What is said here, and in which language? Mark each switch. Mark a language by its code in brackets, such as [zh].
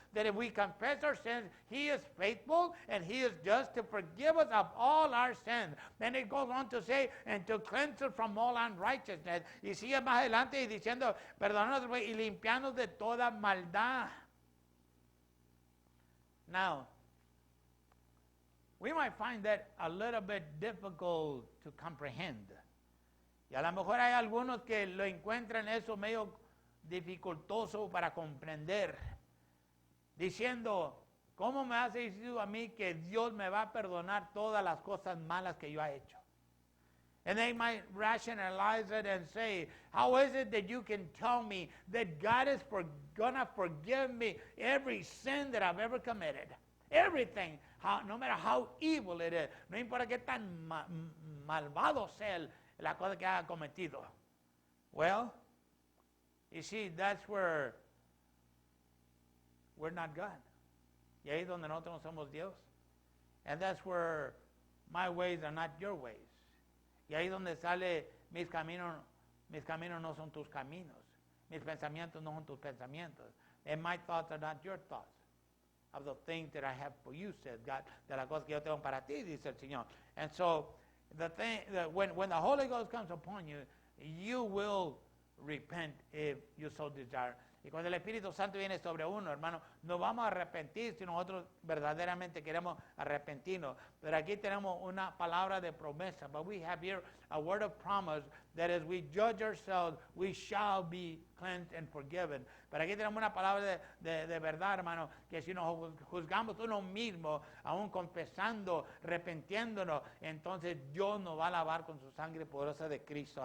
[en] That if we confess our sins, He is faithful and He is just to forgive us of all our sins. Then it goes on to say, and to cleanse us from all unrighteousness. [es] Y sigue más adelante y diciendo, perdónanos y limpiarnos de toda maldad. [en] Now, we might find that a little bit difficult to comprehend. [es] Y a lo mejor hay algunos que lo encuentran eso medio dificultoso para comprender, diciendo, ¿cómo me has dicho a mí que Dios me va a perdonar todas las cosas malas que yo he hecho? [en] And they might rationalize it and say, how is it that you can tell me that God is gonna forgive me every sin that I've ever committed? Everything, no matter how evil it is, [es] no importa qué tan malvado sea la cosa que haya cometido. [en] Well, you see, that's where we're not God. [es] Y ahí es donde nosotros no somos Dios. [en] And that's where my ways are not your ways. [es] Y ahí es donde sale mis caminos no son tus caminos. Mis pensamientos no son tus pensamientos. [en] And my thoughts are not your thoughts. Of the things that I have for you, says God. [es] De las cosas que yo tengo para ti, dice el Señor. [en] And so, when the Holy Ghost comes upon you, you will repent if you so desire. [es] Y cuando el Espíritu Santo viene sobre uno, hermano, nos vamos a arrepentir si nosotros verdaderamente queremos arrepentirnos. Pero aquí tenemos una palabra de promesa. [en] But we have here a word of promise that as we judge ourselves, we shall be cleansed and forgiven. [es] Pero aquí tenemos una palabra de verdad, hermano, que si nos juzgamos uno mismo, aún confesando, arrepentiéndonos, entonces Dios nos va a lavar con su sangre poderosa de Cristo.